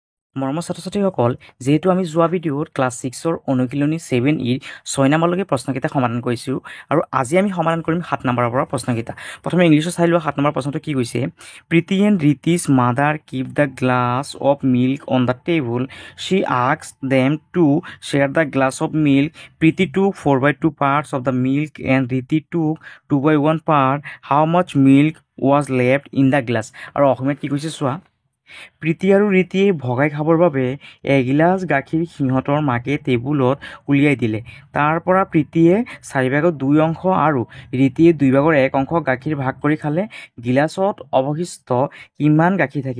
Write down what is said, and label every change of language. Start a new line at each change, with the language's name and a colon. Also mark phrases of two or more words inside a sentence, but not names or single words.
Assamese: মৰমৰ ছাত্ৰ-ছাত্ৰীসকল, যিহেতু আমি যোৱা ভিডিঅ'ত ক্লাছ 6ৰ অনুশীলনী 7E 6 নম্বৰলৈকে প্ৰশ্নকেইটা সমাধান কৰিছোঁ আৰু আজি আমি সমাধান কৰিম 7 নম্বৰৰ পৰা প্ৰশ্নকেইটা। প্ৰথমে ইংলিছত চাই লোৱা 7 নম্বৰ প্ৰশ্নটো কি কৈছে।
English: Preeti and Riti's mother kept the glass of milk on the table. she asked them to share the glass of milk. Preeti took 4/2 parts of the milk and Riti took 2/1 part. How much milk was left in the glass?
Assamese: আৰু অসমীয়াত কি কৈছে চোৱা। প্ৰীতি আৰু ৰীতিয়ে ভগাই খাবৰ বাবে এগিলাচ গাখীৰ সিহঁতৰ মাকে টেবুলত উলিয়াই দিলে। তাৰ পৰা প্ৰীতিয়ে 4/2 অংশ আৰু ৰীতিয়ে 2/1 অংশ গাখীৰ ভাগ কৰি খালে। গিলাচত অৱশিষ্ট কিমান গাখীৰ থাকিল?